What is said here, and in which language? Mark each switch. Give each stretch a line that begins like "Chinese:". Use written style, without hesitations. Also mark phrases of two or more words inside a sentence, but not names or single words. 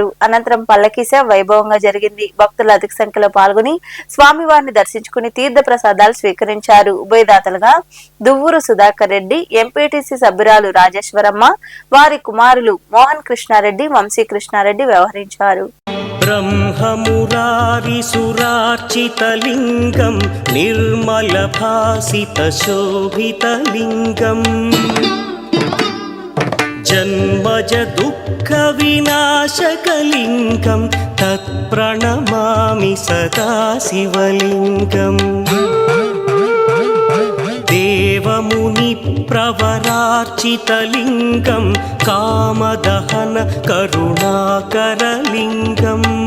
Telugu: అనంతరం పల్లకీ సేవ వైభవంగా జరిగింది. భక్తులు అధిక సంఖ్యలో పాల్గొని స్వామివారిని దర్శించుకుని తీర్థ ప్రసాదాలు స్వీకరించారు. ఉభయదాతలుగా దువ్వూరు సుధాకర్ రెడ్డి, ఎంపీటీసీ సభ్యురాలు రాజేశ్వరమ్మ, వారి కుమారులు మోహన్ కృష్ణారెడ్డి, వంశీ కృష్ణారెడ్డి వ్యవహరించారు.
Sanskrit: ब्रह्ममुरारिसुरार्चितलिङ्गं निर्मलभासितशोभितलिङ्गम् जन्मज दुःखविनाशकलिङ्गं तत्प्रणमामि सदा शिवलिङ्गम् देवमुनिप्रवरार्चितलिङ्गं कामदहन करुणाकरलिङ्गम्